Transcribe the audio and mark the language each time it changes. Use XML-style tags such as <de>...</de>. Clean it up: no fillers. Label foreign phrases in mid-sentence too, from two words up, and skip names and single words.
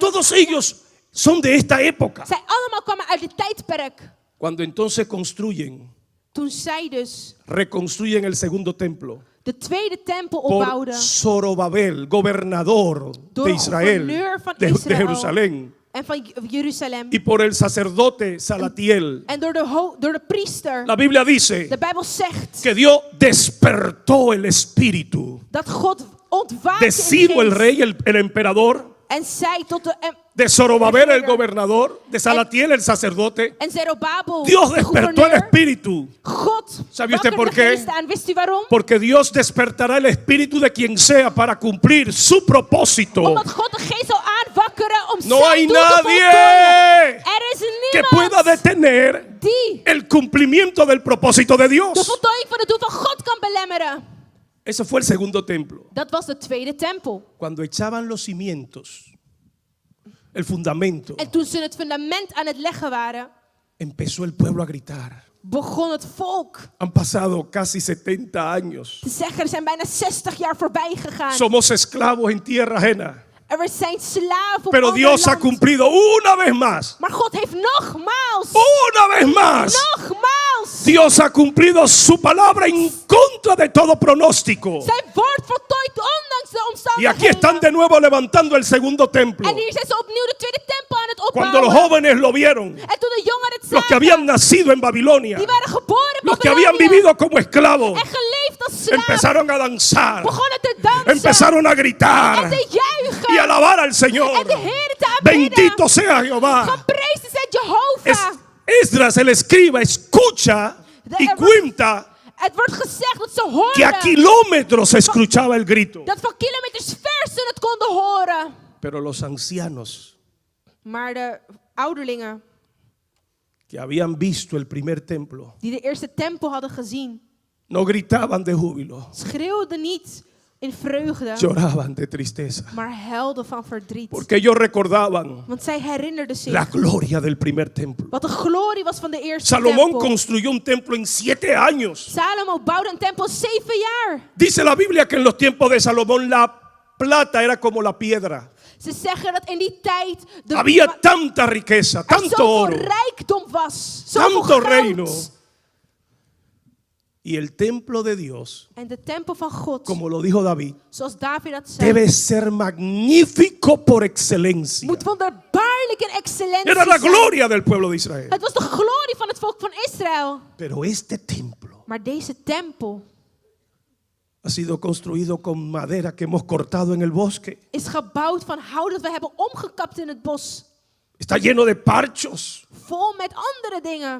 <es>Todos ellos son de esta época.</es> <nl>Zij allemaal kwamen uit dit tijdperk.</nl> <es>Cuando entonces construyen,</es> <nl>Toen zij dus</nl> <es>reconstruyen el segundo templo</es> <nl>de tweede tempel</nl> <es>por</es> <nl>opbouwden.</nl> <es>Zorobabel, gobernador</es> <nl>Door</nl> <es>de</es> <nl>een</nl> <es>Israel,</es> <nl>gouverneur van</nl> <es>de</es> <nl>Israël.</nl> <es>Jerusalén,</es> <nl>En van Jeruzalem.</nl> <es>y por el sacerdote Salatiel.</es> <nl>En door de priester.</nl> <es>La Biblia dice</es> <nl>De Bijbel zegt</nl> <es>que Dios despertó el espíritu</es> <nl>dat God ontwaakte</nl> <es>de</es> <nl>in de</nl> <es>Ciro el</es> <nl>geest</nl> <es>rey, el emperador,</es> <nl>en zei tot</nl> <es>de Zorobabel el</es> <nl>regeerder.</nl> <es>gobernador, de Salatiel el sacerdote.</es> <nl>en Zerubabel,</nl> <es>Dios</es> <nl>de</nl> <es>despertó el</es> <nl>gouverneur.</nl> <es>espíritu.</es> <nl>God</nl> <es>¿Sabe usted</es> <nl>wakkerde</nl> <es>por</es> <nl>de</nl> <es>qué?</es> <nl>geest aan. Wist u waarom?</nl> <es>Porque Dios despertará el espíritu de quien sea para cumplir su propósito.</es> <nl>Omdat God de geest zal aanwakkeren om</nl> <es>No hay</es> <nl>zijn doel te voltooien.</nl> <es>nadie</es> <nl>Er is</nl> <es>que pueda</es> <nl>niemand</nl> <es>detener</es> <nl>die</nl> <es>el cumplimiento del propósito de</es> <nl>de</nl> <es>Dios.</es> <nl>voltooiing van het doel van God kan belemmeren.</nl> <es>Ese fue el segundo templo.</es> <nl>Dat was de tweede tempel.</nl> <es>Cuando echaban los cimientos, el fundamento,</es> <nl>En toen ze het fundament aan het leggen waren,</nl> <es>empezó el pueblo a gritar.</es> <nl>begon het volk</nl> <es>Han pasado casi 70 años.</es> <nl>te zeggen, er zijn bijna 60 jaar voorbij gegaan.</nl> <es>Somos esclavos en tierra ajena.</es> <nl>Er zijn slaven op</nl> <es>Pero</es> <nl>ander</nl> <es>Dios ha</es> <nl>land.</nl> <es>cumplido una vez más.</es> <nl>Maar God heeft nogmaals,</nl> <es>Una vez más.</es> <nl>nogmaals,</nl> <es>Dios ha cumplido su palabra en contra de todo pronóstico.</es> <nl>zijn woord voltooid ondanks de</nl> <es>Y</es> <nl>omstandigheden.</nl> <es>aquí están de nuevo levantando el segundo templo.</es> <nl>En hier zijn ze opnieuw de tweede tempel aan het</nl> <es>Cuando los</es> <nl>opbouwen.</nl> <es>jóvenes lo vieron,</es> <nl>En toen de jongeren het</nl> <es>los que</es> <nl>zagen,</nl> <es>habían nacido en Babilonia,</es> <nl>die waren geboren in</nl> <es>los que habían</es> <nl>Babylonië</nl> <es>vivido como esclavos,</es> <nl>en geleefd als slaven,</nl> <es>empezaron a danzar,</es> <nl>begonnen te dansen</nl> <es>empezaron a</es> <nl>en</nl> <es>gritar</es> <nl>te juichen</nl> <es>y alabar al Señor.</es> <nl>en de Heer te aanbidden.</nl> <es>Bendito sea Jehová.</es> <nl>Geprezen zij Jehovah.</nl> <es>Esdras, el escriba, escucha y cuenta</es> <nl>Het wordt gezegd dat ze</nl> <es>que a</es> <nl>hoorden</nl> <es>kilómetros se escuchaba el grito.</es> <nl>dat van kilometers ver ze het konden horen.</nl> <es>Pero los ancianos</es> <nl>Maar de ouderlingen</nl> <es>que habían visto el primer templo</es> <nl>die de eerste tempel hadden gezien,</nl> <es>no gritaban de júbilo,</es> <nl>schreeuwden niet in vreugde,</nl> <es>lloraban de tristeza.</es> <nl>maar huilden van verdriet.</nl> <es>Porque ellos recordaban</es> <nl>Want zij herinnerden zich</nl> <es>la gloria del primer templo.</es> <nl>wat de glorie was van de eerste</nl> <es>Salomón</es> <nl>tempel.</nl> <es>construyó un templo en 7 años.</es> <nl>Salomo bouwde een tempel 7 jaar.</nl> <es>Dice la Biblia que en los tiempos de Salomón la plata era como la piedra.</es> <nl>Ze zeggen dat in die tijd</nl> <es>Había tanta riqueza,</es> <nl>er</nl> <es>tanto</es> <nl>zoveel</nl> <es>oro,</es> <nl>rijkdom was, zoveel</nl> <es>tanto</es> <nl>goud.</nl> <es>reino. Y el templo de Dios,</es> <nl>En de tempel van God,</nl> <es>como lo dijo David,</es> <nl>zoals David dat zei,</nl> <es>debe ser magnífico por excelencia.</es> <nl>moet wonderbaarlijk en excellentie</nl> <es>Era la</es> <nl>zijn.</nl> <es>gloria del pueblo de Israel.</es> <nl>Het was de glorie van het volk van Israël.</nl> <es>Pero este templo</es> <nl>Maar deze tempel</nl> <es>ha sido construido con madera que hemos cortado en el bosque.</es> <nl>is gebouwd van hout dat we hebben omgekapt in het bos.</nl> <es>Está lleno de parchos.</es> <nl>Vol met andere dingen.</nl>